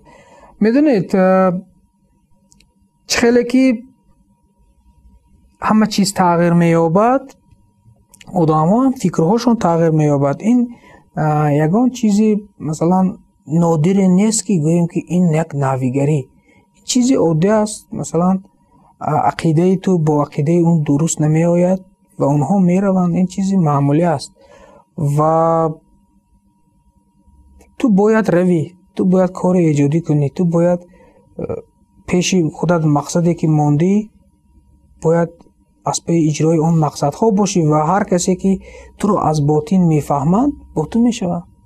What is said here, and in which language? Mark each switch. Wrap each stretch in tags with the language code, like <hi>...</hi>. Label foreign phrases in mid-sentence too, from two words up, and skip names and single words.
<tg>медонед, чӣ хеле ки ҳама чиз тағйир меёбад, одамҳо ҳам фикрҳошон тағйир меёбад. ин ягон чизи масалан нодире нест ки гӯем ки ин як навигарӣ.</tg> <fa>ин چیزی عادی است. مثلا عقیده تو با عقیده اون درست نمی آید و اونها می روند. این چیزی معمولی است و تو باید روی، تو باید کار ایجادی کنی، تو باید پیش خودت مقصدی که موندی باید از پی اجرای اون مقصد ها باشی و هر کسی که تو رو از باطن میفهمند با تو میشود.</fa>